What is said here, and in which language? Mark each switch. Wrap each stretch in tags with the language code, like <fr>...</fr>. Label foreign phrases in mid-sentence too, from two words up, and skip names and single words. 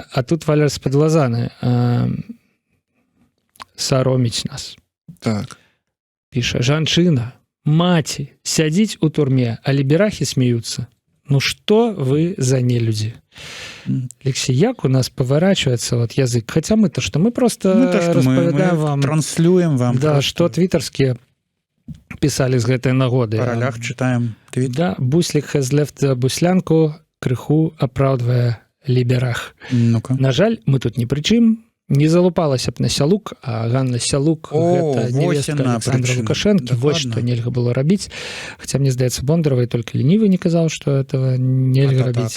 <be>А тут Валерас з-пад Лазаны сароміць нас. Так. Піша, жанчына, маці, сядзіць у турме, а ліберахі смеюцца. Ну што вы за нелюдзі? Алексей, як у нас</be> <ru>поворачивается вот язык? Хотя мы-то что?</ru> <be>Мы просто распавядаем вам... Транслюем вам.</be> <ru>Да, что твиттерские писали</ru> <be>з гэтай нагоды.</be> <ru>По ролях читаем твит.</ru> <be>Да, Буслик</be> <en>has left</en> <be>буслянку, крыху апраўдвае ліберах.</be> <ru>Ну-ка.</ru> <be>На жаль, мы тут не пры чым. Не залупалася б на Сялук, а Ганна Сялук гэта невестка Александра Лукашэнкі. Вось што нельга было рабіць. Хаця мне здаецца, Бондаровай</be> <ru>только ленівы</ru> <be>не казаў, што этого нельга рабіць.</be>